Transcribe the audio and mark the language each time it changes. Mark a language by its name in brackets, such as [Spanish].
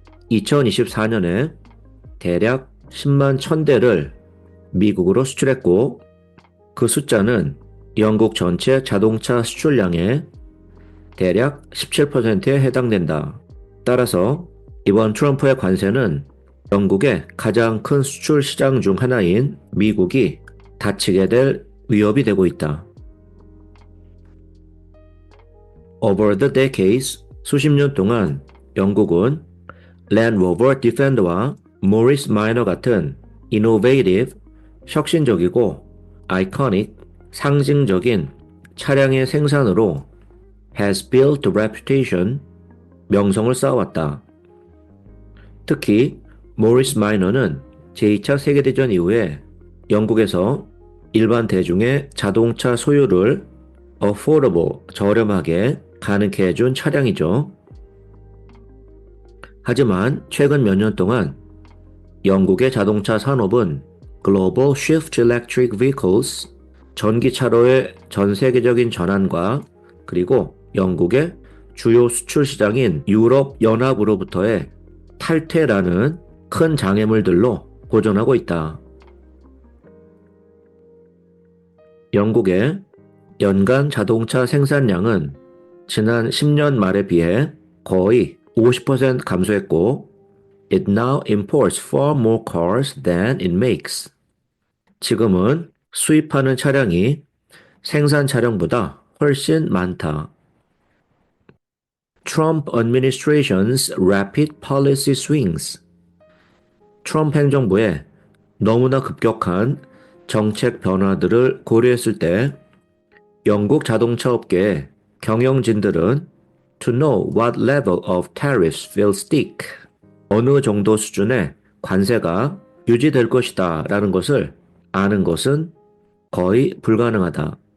[Korean] 2024년에 대략 10만 1000대를 미국으로 수출했고 그 숫자는 영국 전체 자동차 수출량의 대략 17%에 해당된다. 따라서 이번 트럼프의 관세는 영국의 가장 큰 수출 시장 중 하나인 미국이 다치게 될 위협이 되고 있다. [English] Over the decades, [Korean] 수십 년 동안 영국은 Land Rover Defender와 Morris Minor 같은 [English] innovative, [Korean] 혁신적이고 [English] iconic, [Korean] 상징적인 차량의 생산으로 [English] has built a reputation, [Korean] 명성을 쌓아왔다. 특히 모리스 마이너는 제2차 세계대전 이후에 영국에서 일반 대중의 자동차 소유를 [English] affordable, [Korean] 저렴하게 가능케 해준 차량이죠. 하지만 최근 몇 년 동안 영국의 자동차 산업은 [English] Global Shift to Electric Vehicles, [Korean] 전기차로의 전 세계적인 전환과 그리고 영국의 주요 수출 시장인 유럽 연합으로부터의 탈퇴라는 큰 장애물들로 고전하고 있다. 영국의 연간 자동차 생산량은 지난 10년 말에 비해 거의 50% 감소했고 [English] It now imports far more cars than it makes. [Korean] 지금은 수입하는 차량이 생산 차량보다 훨씬 많다. [English] Trump administration's rapid policy swings. [Korean] 트럼프 행정부의 너무나 급격한 정책 변화들을 고려했을 때 영국 자동차 업계의 경영진들은 [English] to know what level of tariffs will stick, [Korean] 어느 정도 수준의 관세가 유지될 것이다 라는 것을 아는 것은 거의 불가능하다.